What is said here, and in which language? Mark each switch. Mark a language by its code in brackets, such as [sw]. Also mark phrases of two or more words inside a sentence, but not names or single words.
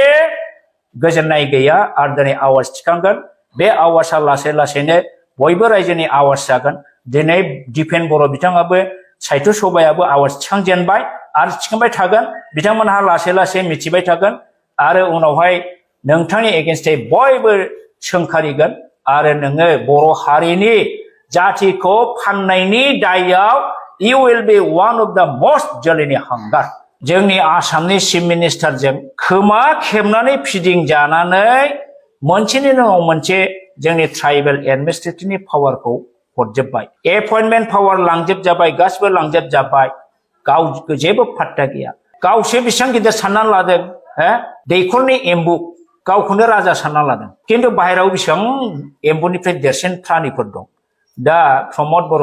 [brx] गोजोननाय गैया आरो दिनै आवाज थिखांगोन बे आवाजआ लासै लासैनो बयबो रायजोनि आवाज जागोन दिनै दिपेन बर' बिथाङाबो साहित्य सभायाबो आवाज थिखांजेनबाय आरो थिखांबाय थागोन बिथांमोनहा लासै लासै मिथिबाय थागोन आरो उनावहाय नोंथांनि एगेन्स्टै बयबो सोंखारिगोन आरो नोङो बर' हारिनि जातिखौ फाननायनि दायाव [en] you will be one of the most [brx] जोलैनि हांगार जोंनि आसामनि [en] chief ministerjong [brx] खोमा खेबनानै फिदिं जानानै मोनसेनि उनाव मोनसे जोंनि [en] tribal administrativeni powerkhou [brx] हरजोबबाय [en] appointment power [brx] लांजोबजाबाय गासिबो लांजोबजाबाय गाव जेबो फात्ता गैया गावसो बेसेबां गिदिर साननानै लादों दैखरनि एम्बु गावखौनो राजा सानना लादों खिन्थु बाहेरायाव बेसेबां एम्बुनिफ्राय देरसिन प्राणिफोर दं दा प्रमद बर'